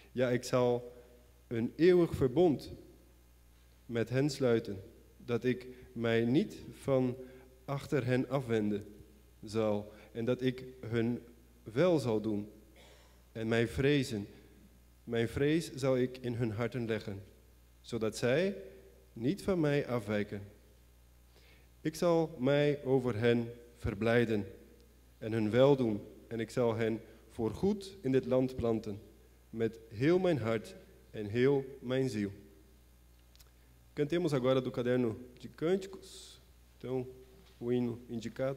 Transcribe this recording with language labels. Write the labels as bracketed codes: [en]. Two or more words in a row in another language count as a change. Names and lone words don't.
[nl] Ja, ik zal een eeuwig verbond met hen sluiten, dat ik mij niet van achter hen afwenden zal en dat ik hun wel zal doen en mijn vrees zal ik in hun harten leggen, zodat zij niet van mij afwijken. Ik zal mij over hen verblijden en hun weldoen en ik zal hen voorgoed in dit land planten, met heel mijn hart en heel mijn ziel. [pt] Cantemos agora do caderno de cânticos, então o hino indicado.